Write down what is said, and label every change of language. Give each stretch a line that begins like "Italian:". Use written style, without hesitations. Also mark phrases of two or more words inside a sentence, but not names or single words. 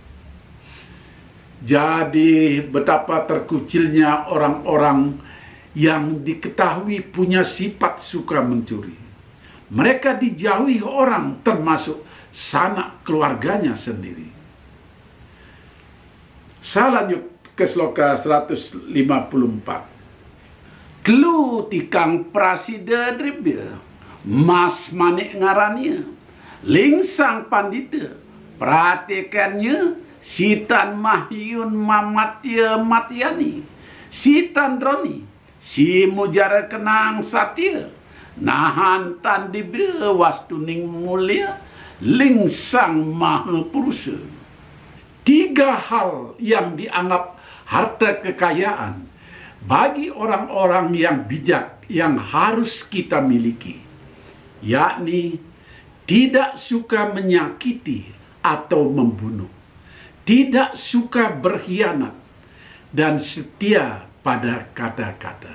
Indonesian: Jadi betapa terkucilnya orang-orang yang diketahui punya sifat suka mencuri. Mereka dijauhi orang, termasuk sanak keluarganya sendiri. Saya lanjut ke sloka 154.
Kawi: Kelu tikang prasida dribya, mas manik ngarannya, lingsang pandita, perhatikannya sitan mahyun mamatya matyani, sitan droni, si mujara kenang satya, nahan tan dibra wastuning mulia, lingsang maha purusa.
Indonesian: Tiga hal yang dianggap harta kekayaan bagi orang-orang yang bijak yang harus kita miliki, yakni tidak suka menyakiti atau membunuh, tidak suka berkhianat, dan setia pada kata-kata.